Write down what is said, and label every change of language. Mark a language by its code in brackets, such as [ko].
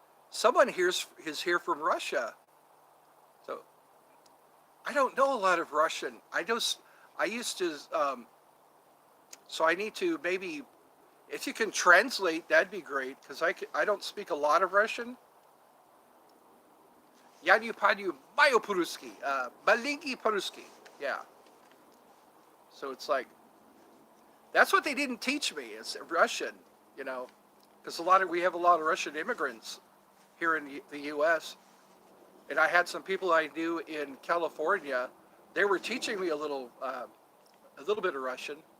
[en] someone is here from Russia. So, I don't know a lot of Russian. I used to... so I need to maybe... If you can translate, that'd be great, because I don't speak a lot of Russian. [ru] Я не понимаю по-русски, маленький по-русски. [en] Yeah. So it's like, that's what they didn't teach me, is Russian, you know, because we have a lot of Russian immigrants here in the U.S. And I had some people I knew in California. They were teaching me a little bit of Russian.